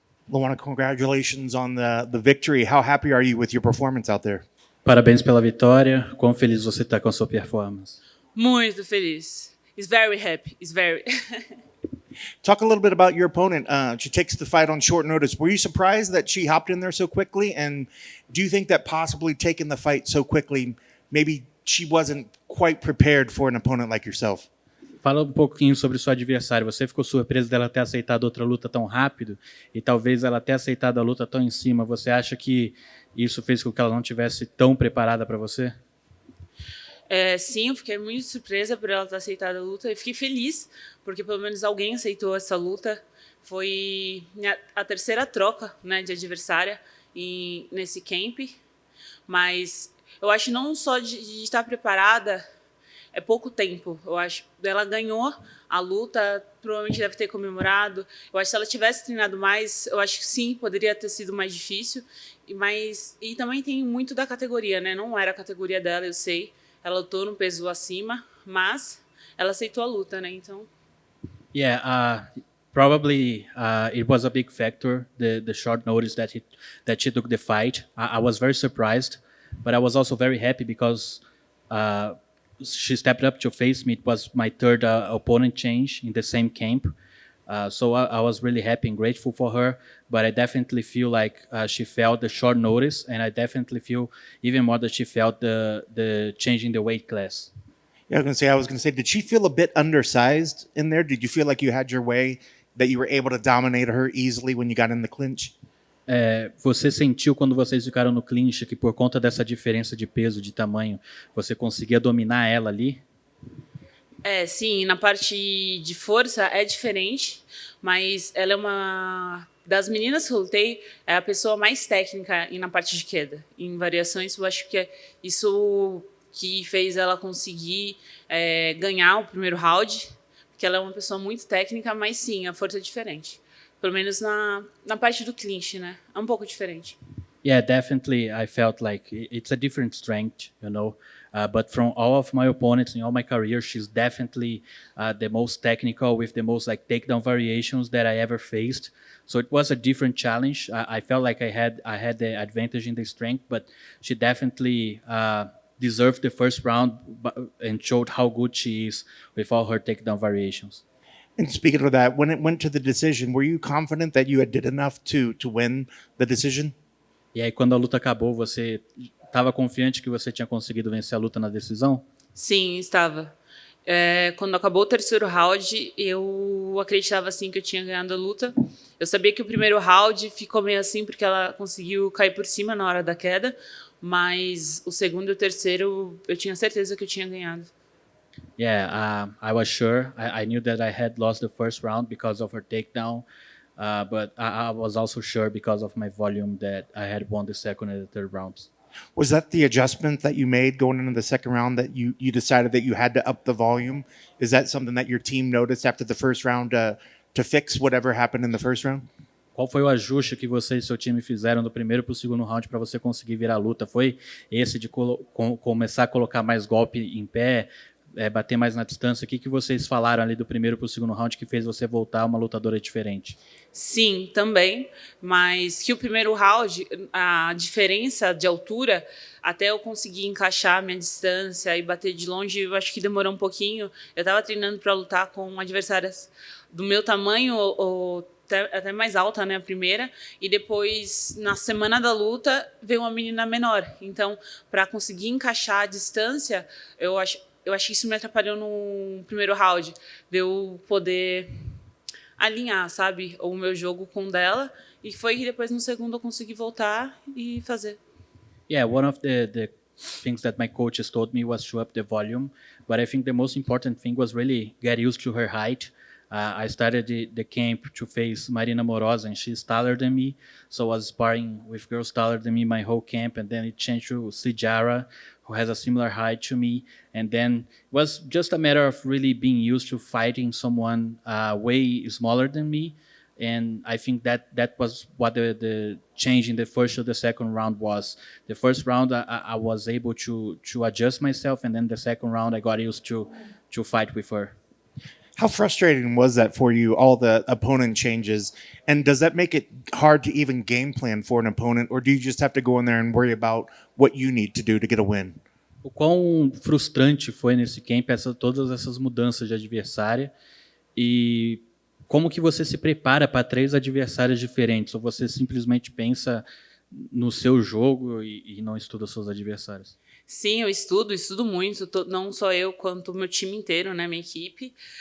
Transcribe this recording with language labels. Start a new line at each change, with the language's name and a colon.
English: Luana, congratulations on the victory. How happy are you with your performance out there?
Portuguese: Parabéns pela vitória. Quão feliz você está com a sua performance? Muito feliz.
English: He's very happy. He's very. Talk a little bit about your opponent. She takes the fight on short notice. Were you surprised that she hopped in there so quickly? And do you think that possibly taking the fight so quickly, maybe she wasn't quite prepared for an opponent like yourself?
Portuguese: Fala um pouquinho sobre sua adversária. Você ficou surpreso dela ter aceitado outra luta tão rápido e talvez ela ter aceitado a luta tão em cima. Você acha que isso fez com que ela não tivesse tão preparada para você? Sim, eu fiquei muito surpresa por ela ter aceitado a luta. Eu fiquei feliz, porque pelo menos alguém aceitou essa luta. Foi a terceira troca, né, de adversária nesse camp. Mas eu acho não só de estar preparada, é pouco tempo. Eu acho ela ganhou a luta, provavelmente deve ter comemorado. Eu acho que se ela tivesse treinado mais, eu acho que sim, poderia ter sido mais difícil. E também tem muito da categoria, né? Não era a categoria dela, eu sei. Ela lutou no peso acima, mas ela aceitou a luta, né? Então.
English: Yeah, probably it was a big factor, the short notice that she took the fight. I was very surprised, but I was also very happy because she stepped up to face me. It was my third opponent change in the same camp. So I was really happy and grateful for her, but I definitely feel like she felt the short notice, and I definitely feel even more that she felt the change in the weight class. Yeah, I was going to say, did she feel a bit undersized in there? Did you feel like you had your way, that you were able to dominate her easily when you got in the clinch?
Portuguese: Você sentiu quando vocês ficaram no clinch que por conta dessa diferença de peso, de tamanho, você conseguia dominar ela ali? Sim, na parte de força é diferente, mas ela é uma das meninas que eu lutei, é a pessoa mais técnica na parte de queda. Em variações, eu acho que é isso que fez ela conseguir ganhar o primeiro round, porque ela é uma pessoa muito técnica, mas sim, a força é diferente. Pelo menos na parte do clinch, né? É um pouco diferente.
English: Yeah, definitely. I felt like it's a different strength, but from all of my opponents in all my career, she's definitely the most technical with the most like takedown variations that I ever faced. So it was a different challenge. I felt like I had the advantage in the strength, but she definitely deserved the first round and showed how good she is with all her takedown variations. And speaking of that, when it went to the decision, were you confident that you had did enough to win the decision?
Portuguese: E aí, quando a luta acabou, você estava confiante que você tinha conseguido vencer a luta na decisão? Sim, estava. Quando acabou o terceiro round, eu acreditava assim que eu tinha ganhado a luta. Eu sabia que o primeiro round ficou meio assim porque ela conseguiu cair por cima na hora da queda, mas o segundo e o terceiro eu tinha certeza que eu tinha ganhado.
English: Yeah, I was sure. I knew that I had lost the first round because of her takedown, but I was also sure because of my volume that I had won the second and the third rounds. Was that the adjustment that you made going into the second round, that you decided that you had to up the volume? Is that something that your team noticed after the first round to fix whatever happened in the first round?
Portuguese: Qual foi o ajuste que você e seu time fizeram do primeiro para o segundo round para você conseguir virar a luta? Foi esse de começar a colocar mais golpe em pé, bater mais na distância? O que vocês falaram ali do primeiro para o segundo round que fez você voltar uma lutadora diferente? Sim, também, mas que o primeiro round, a diferença de altura, até eu conseguir encaixar a minha distância e bater de longe, eu acho que demorou um pouquinho. Eu estava treinando para lutar com adversárias do meu tamanho ou até mais alta, né, a primeira, e depois, na semana da luta, veio uma menina menor. Então, para conseguir encaixar a distância, eu acho que isso me atrapalhou no primeiro round, de eu poder alinhar, sabe, o meu jogo com o dela, e foi que depois no segundo eu consegui voltar e fazer.
English: Yeah, one of the things that my coaches told me was to up the volume, but I think the most important thing was really get used to her height. I started the camp to face Marina Morosa, and she's taller than me, so I was sparring with girls taller than me my whole camp, and then it changed to Sijara, who has a similar height to me, and then it was just a matter of really being used to fighting someone way smaller than me, and I think that was what the change in the first or the second round was. The first round I was able to adjust myself, and then the second round I got used to fight with her. How frustrating was that for you, all the opponent changes? And does that make it hard to even game plan for an opponent, or do you just have to go in there and worry about what you need to do to get a win?
Portuguese: O quão frustrante foi nesse camp todas essas mudanças de adversária e como que você se prepara para 3 adversários diferentes ou você simplesmente pensa no seu jogo e não estuda seus adversários? Sim, eu estudo muito, não só eu, quanto o meu time inteiro, né, minha equipe.